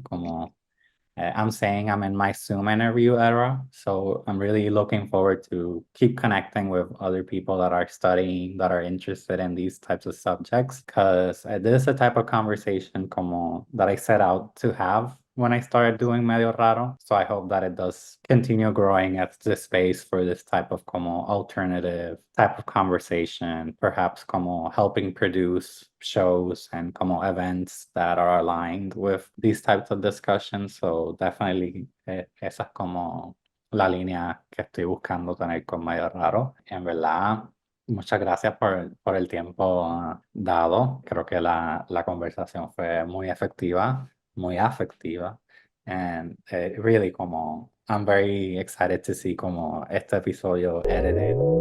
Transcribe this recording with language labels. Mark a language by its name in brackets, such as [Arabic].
[English] Como I'm saying, I'm in my Zoom interview era, so I'm really looking forward to keep connecting with other people that are studying, that are interested in these types of subjects, because this is the type of conversation como that I set out to have when I started doing Medio Raro. So I hope that it does continue growing as the space for this type of como alternative type of conversation, perhaps como helping produce shows and como events that are aligned with these types of discussions. So definitely [Spanish] esa es como la línea que estoy buscando tener con Medio Raro. En verdad, Muchas gracias por el tiempo dado. Creo que la conversación fue muy efectiva, muy afectiva. [English] And really como, I'm very excited to see como [Spanish] este episodio [English] edited.